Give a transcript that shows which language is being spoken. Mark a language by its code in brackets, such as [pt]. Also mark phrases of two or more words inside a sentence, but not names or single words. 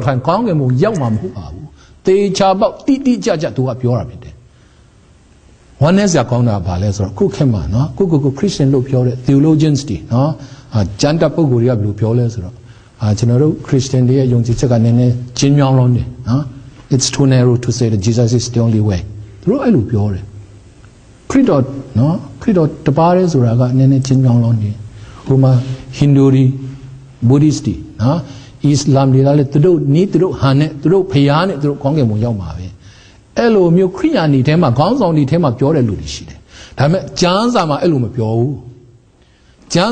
[my] ထံကောင်းကင်ဘုံရောက်မှာမဟုတ်ပါဘူးတေချာပေါက်တိကြသူကပြောတာဖြစ်တယ်ဝမ်းနည်းစရာကောင်းတာဘာလဲဆိုတော့ခုခေတ်မှာနော်ကိုခရ စ်ယာန်လို့ပြောတဲ့ theologians တွေနော်ကျမ်းတပ်ပုဂ္ဂိုလ်တွေကဘယ်လိုပြောလဲဆိုတော့ကျွန်တော်တို့ခရစ်ယာန်တွေရဲ့ယုံကြည်ချက်ကနည်း နည်းကျဉ်းမြောင်းလုံးတယ်နော် [en] it's too narrow to say that Jesus is the only way [my] သူတို့အဲ့လိုပြောတယ်ခရစ်တော်နော်ခရစ်တော်တပါးတည်းဆိုတာကနည်းနည်းကျဉ်းမြောင်းလုံးတယ်ဟိုမှာဟိန္ဒူတွေဗုဒ္ဓစ်တွေနော်အစ္စလာမ်တွေကလည်းသူတို့ဟန်နဲ့သူတို့ဖျားနဲ့သူတို့ကောင်းကင်ဘုံရောက်မှာပဲအဲ့လိုမျိုးခရိယာနီထဲမှာခေါင်းဆောင်တွေထဲမှာပြောတဲ့လူတွေရှိတယ်ဒါပေမဲ့ကျမ်းစာမှာအဲ့လိုမပြောဘူးကျမ်းစာ